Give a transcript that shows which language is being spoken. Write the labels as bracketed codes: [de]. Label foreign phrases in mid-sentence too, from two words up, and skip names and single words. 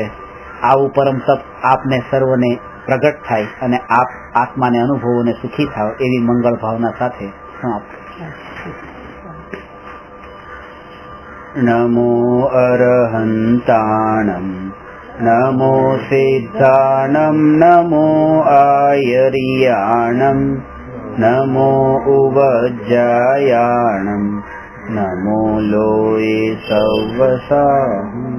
[gu] આવું પરમ તપ આપને સર્વને પ્રગટ થાય અને આપ આત્માને અનુભવો અને સુખી થાવ એવી મંગળ ભાવના સાથે સમાપ્ત. [pra] નમો અરહંતાણમ नमो सिद्धाणं नमो आयर्याणं नमो उवज्जायाणं नमो लोये सव्वसा